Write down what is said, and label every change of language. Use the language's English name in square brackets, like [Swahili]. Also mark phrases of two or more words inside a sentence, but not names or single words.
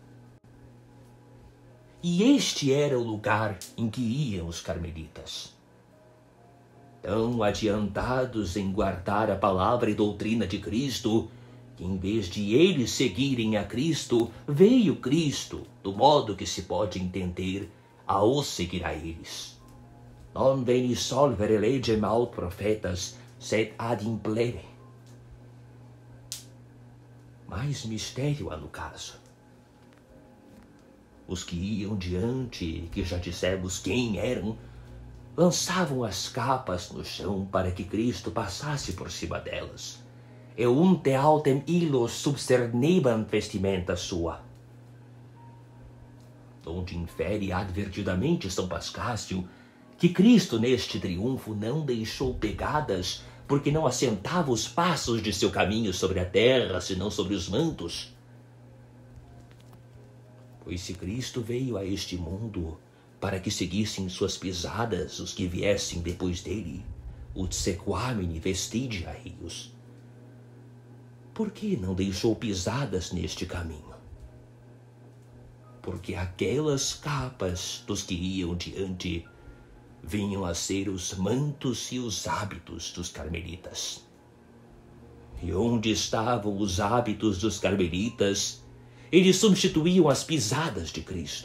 [Portuguese] E este era o lugar em que iam os carmelitas. Tão adiantados em guardar a palavra e doutrina de Cristo, que em vez de eles seguirem a Cristo, veio Cristo, do modo que se pode entender, a os seguir a eles. [Latin] Non veni solvere legem aut profetas, sed ad implere. [Portuguese] Mais mistério há no caso. Os que iam diante, que já dissemos quem eram, lançavam as capas no chão para que Cristo passasse por cima delas. [Latin] E unte autem illos subcernebant vestimenta sua. [Portuguese] Onde infere advertidamente São Pascácio que Cristo neste triunfo não deixou pegadas porque não assentava os passos de seu caminho sobre a terra, senão sobre os mantos. Pois se Cristo veio a este mundo para que seguissem suas pisadas os que viessem depois dele, [Latin] ut sequamini vestigia eius, [Portuguese] por que não deixou pisadas neste caminho? Porque aquelas capas dos que iam diante vinham a ser os mantos e os hábitos dos carmelitas. E onde estavam os hábitos dos carmelitas, eles substituíam as pisadas de Cristo.